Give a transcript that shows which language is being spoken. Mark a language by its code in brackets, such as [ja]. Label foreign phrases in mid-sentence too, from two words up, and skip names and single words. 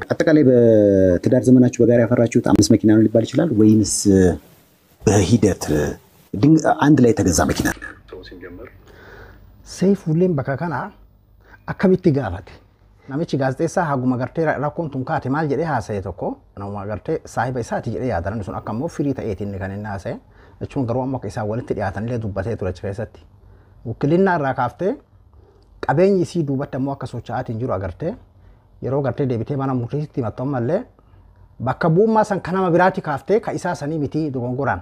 [am] አጠቃላይ በትዳር ዘመናችሁ በጋራ ያፈራችሁት 5 መኪና ነው ሊባል ይችላል ወይንስ በሂደት አንድ ላይ ተገዛ መኪና [om] Saifuuleen bakka kana akkamitti gaafate namichi gaazexeessaa haguma gartee rakkoon tun kaate maal jedhee haasa'e tokko nama gartee saahiba isaati jedhee yaadan sun akka immoo firii ta'eetiin kan inni haasa'e jechuun garuu amma akka isaa walitti dhiyaatanillee dubbatee ture achi keessatti wukkilinnaa irraa kaaftee qabeenyi isii duubatti ammoo akka socho'aatiin jiru agartee yeroo gartee deebitee mana murtiitti himattu ammallee bakka bu'ummaa san kanama biraatti kaaftee ka isaa sanii miti dogongoraan.